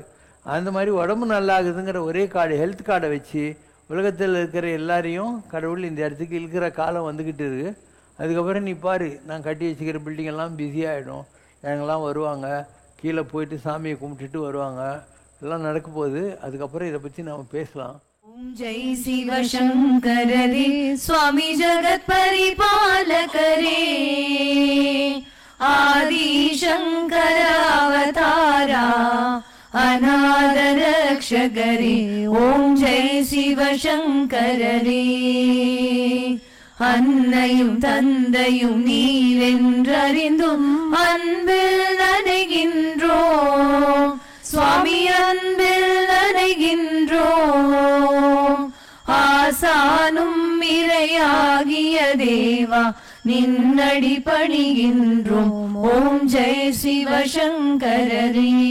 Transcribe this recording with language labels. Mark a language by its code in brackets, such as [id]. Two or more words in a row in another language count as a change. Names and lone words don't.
[ta] அந்த மாதிரி உடம்பு நல்லாகுதுங்கிற ஒரே கார்டு, ஹெல்த் கார்டை வச்சு உலகத்தில் இருக்கிற எல்லாரையும் கடவுள் இந்த இடத்துக்கு இழுக்கிற காலம் வந்துக்கிட்டு இருக்குது. அதுக்கப்புறம் நீ பாரு, நான் கட்டி வச்சுக்கிற பில்டிங்கெல்லாம் பிஸியாகிடும். எங்கெல்லாம் வருவாங்க, கீழே போயிட்டு சாமியை கும்பிட்டுட்டு வருவாங்க, எல்லாம் நடக்க போகுது. அதுக்கப்புறம் இதை பற்றி நம்ம பேசலாம். [hi] जय शिव शंकर रे स्वामी जगत परिपालक रे आदि शंकर अवतारा अनाथ रक्षक रे ओम जय शिव शंकर रे [ta] அன்னையும் தந்தையும் நீரென்றறிந்தும் அன்பில் நனைகின்றோம் சுவாமி அன்பில் நனைகின்றோம் ஆசானும் இறையாகிய தேவா நின்னடி பணிகின்றோம் [hi] ओम जय शिवशंकर रे